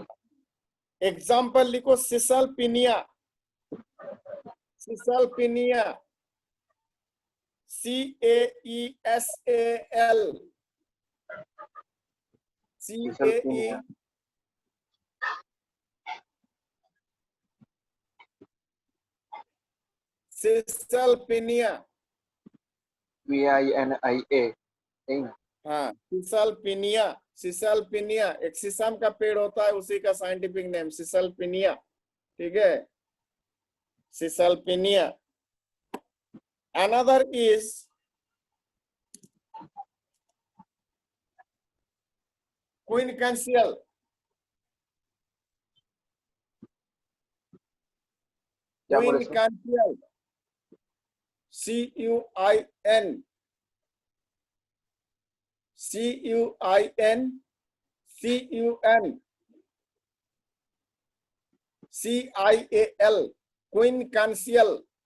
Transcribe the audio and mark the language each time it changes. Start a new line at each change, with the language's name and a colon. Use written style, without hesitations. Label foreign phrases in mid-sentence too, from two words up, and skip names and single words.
Hindi: एग्जांपल लिखो, सिसलपिनिया। सिसलपिनिया, CAESAL, CAE, सिसलपिनिया, VINIA। हाँ, सिसलपिनिया एक सीसम का पेड़ होता है, उसी का
English: scientific name
Hindi: सिसलपिनिया, ठीक है?
English: सिसलपिनिया। Another is quincunxial. Quincunxial, CUIN, CIAL, quincunxial.